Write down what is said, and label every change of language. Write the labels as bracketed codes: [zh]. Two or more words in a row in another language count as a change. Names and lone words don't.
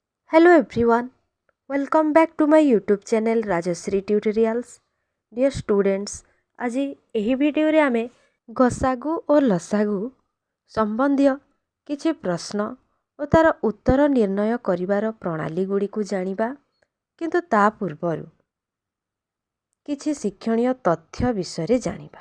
[en] Hello everyone, welcome back to my YouTube channel Rajashree Tutorials. Dear students, [or] আজি ଏହି ଭିଡ଼ିଓରେ ଆମେ ଗସାଗୁ ଓ ଲସାଗୁ ସମ୍ବନ୍ଧୀୟ କିଛି ପ୍ରଶ୍ନ ଓ ତାର ଉତ୍ତର ନିର୍ଣ୍ଣୟ କରିବାର ପ୍ରଣାଳୀ ଗୁଡ଼ିକୁ ଜାଣିବା। କିନ୍ତୁ ତା ପୂର୍ବରୁ କିଛି ଶିକ୍ଷଣୀୟ ତଥ୍ୟ ବିଷୟରେ ଜାଣିବା।